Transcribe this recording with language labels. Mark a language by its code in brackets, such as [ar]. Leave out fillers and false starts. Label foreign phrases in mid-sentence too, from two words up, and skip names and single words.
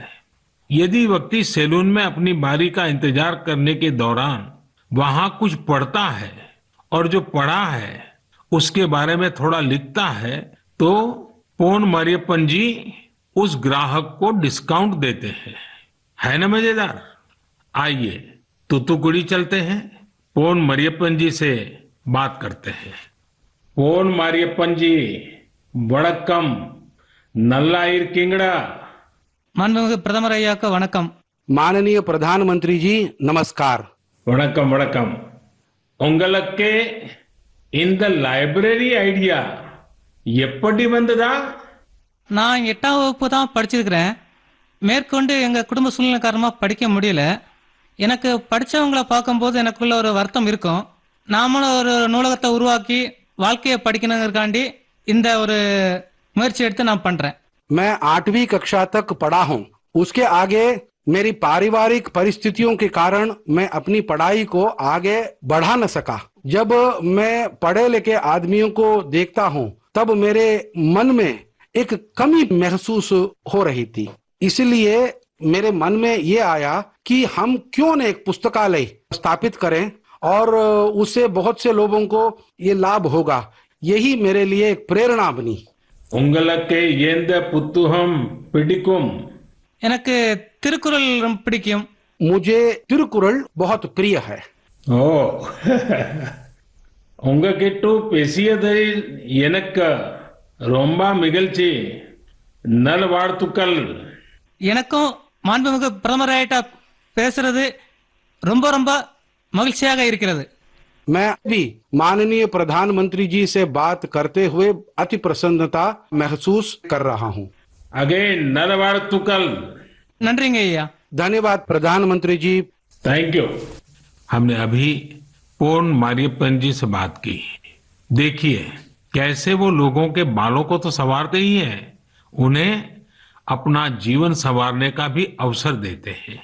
[hi] यदि व्यक्ति सैलून में अपनी बारी का इंतजार करने के दौरान वहां कुछ पढ़ता है और जो पढ़ा है उसके बारे में थोड़ा लिखता है, तो पोन मारियप्पन जी उस ग्राहक को डिस्काउंट देते हैं। है ना मजेदार? आइए तूतुकुड़ी चलते हैं, पोन मारियप्पन जी से बात करते हैं। पोन मारियप्पन जी, [ta] வணக்கம், நல்லா இருக்கீங்களா। மாண்புமிகு பிரதமர் ஐயாக்கு வணக்கம். [hi] माननीय प्रधानमंत्री जी नमस्कार। [ta] வணக்கம் வணக்கம். உங்களுக்கு இந்த [en] library idea [ta] எப்படி வந்ததா? நான் 8ஆம் வகுப்பு தான் படிச்சிருக்கிறேன். மேற்கொண்டு எங்க குடும்ப சூழ்நிலை காரணமா படிக்க முடியல. எனக்கு படிச்சவங்கள பார்க்கும்போது எனக்குள்ள ஒரு வருத்தம் இருக்கும். நாமளும் ஒரு நூலகத்தை உருவாக்கி வாழ்க்கையை படிக்கணுங்கிறக்காண்டி இந்த ஒரு முயற்சி எடுத்து நான் பண்றேன். [hi] मैं 8वीं कक्षा तक पढ़ा हूँ। उसके आगे मेरी पारिवारिक परिस्थितियों के कारण मैं अपनी पढ़ाई को आगे बढ़ा न सका। जब मैं पढ़े लिखे आदमियों को देखता हूँ तब मेरे मन में एक कमी महसूस हो रही थी। इसलिए मेरे मन में ये आया कि हम क्यों न एक पुस्तकालय स्थापित करें और उससे बहुत से लोगों को ये लाभ होगा। यही मेरे लिए एक प्रेरणा बनी। [ta] உங்களுக்கு எந்த புத்தகம் பிடிக்கும்? எனக்கு திருக்குறள் ரொம்ப பிடிக்கும். [hi] मुझे तिरुकुरल बहुत प्रिय है। [ta] ஓ உங்ககிட்ட பேசியதில் எனக்கு ரொம்ப மகிழ்ச்சி. நல்வாழ்த்துக்கள். எனக்கும் மாண்புமிகு பிரதமர் ஐயா பேசுறது ரொம்ப ரொம்ப மகிழ்ச்சியாக இருக்கிறது. [hi] मैं भी माननीय प्रधानमंत्री जी से बात करते हुए अति प्रसन्नता महसूस कर रहा हूँ। [ta] अगेन नलवाड़तुकल। நன்றிங்க ஐயா. [hi] धन्यवाद प्रधानमंत्री जी। [en] thank you. [hi] हमने अभी पोन मारियप्पन जी से बात की। देखिए कैसे वो लोगों के बालों को तो संवारते ही हैं, उन्हें अपना जीवन संवारने का भी अवसर देते हैं।